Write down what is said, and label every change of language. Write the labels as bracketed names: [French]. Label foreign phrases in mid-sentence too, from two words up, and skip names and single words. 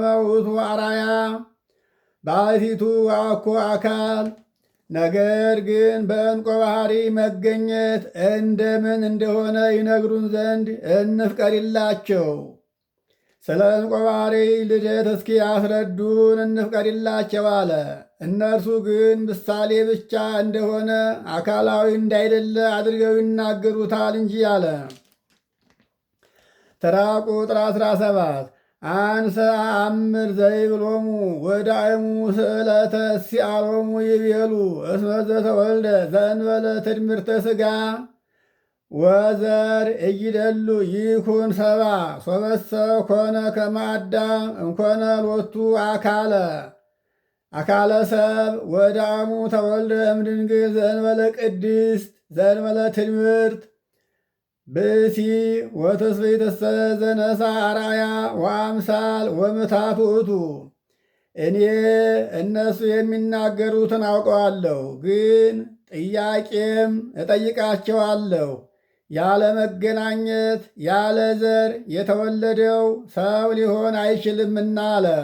[Geez] ውእቱ አርአያ ባሕቲቱ ወአኮ አካል። [Amharic] ነገር ግን በዕንቆ ባሕርይ መገኘት እንደምን እንደሆነ ይነግሩን ዘንድ እንፍቀድላቸው። ስለ ዕንቆ ባሕርይ ልደት እስኪ ያስረዱን እንፍቀድላቸው አለ። እነርሱ ግን ምሳሌ ብቻ እንደሆነ አካላዊ እንዳይደለ አድርገው ይናገሩታል እንጂ አለ። ተራ ቁጥር [Geez] 17 አንሰ አምር ዘይብሎሙ ወዳእሙ ስእለተ ሲአሎሙ ይቤሉ እስመ ዘተወልደ ዘእንበለ ትድምርተ ሥጋ ወዘር እይደሉ ይኩን ሰባ ሶበሰ ኮነ ከመ አዳም እምኮነ ሎቱ አካለ ሰብ ወዳእሙ ተወልደ እምድንግል ዘእንበለ ቅድስት ዘእንበለ ትድምርት ብእሲ ወትስብእትሰ ዘነሣ አርአያ ወአምሳል ወምታት ውእቱ። [Amharic] እኔ እነሱ የሚናገሩትን አውቀዋለሁ፣ ግን ጥያቄም እጠይቃቸዋለሁ። ያለ መገናኘት ያለ ዘር የተወለደው ሰው ሊሆን አይችልምና አለ።